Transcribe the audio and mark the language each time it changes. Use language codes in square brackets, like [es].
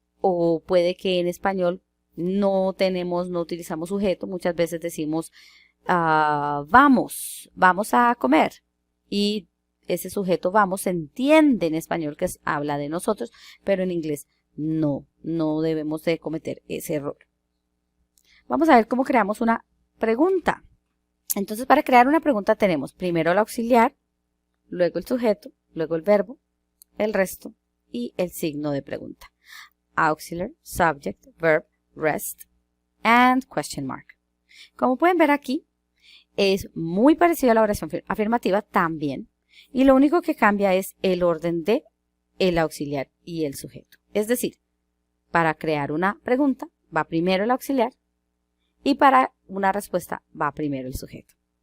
[es] O puede que en español no utilizamos sujeto, muchas veces decimos vamos a comer y ese sujeto vamos se entiende en español que habla de nosotros, pero en inglés no debemos de cometer ese error. Vamos a ver cómo creamos una pregunta. Entonces, para crear una pregunta tenemos primero el auxiliar, luego el sujeto, luego el verbo, el resto y el signo de pregunta. [en] Auxiliar, subject, verb, rest and question mark. [es] Como pueden ver aquí, es muy parecido a la oración afirmativa también. Y lo único que cambia es el orden de el auxiliar y el sujeto. Es decir, para crear una pregunta va primero el auxiliar y para una respuesta va primero el sujeto.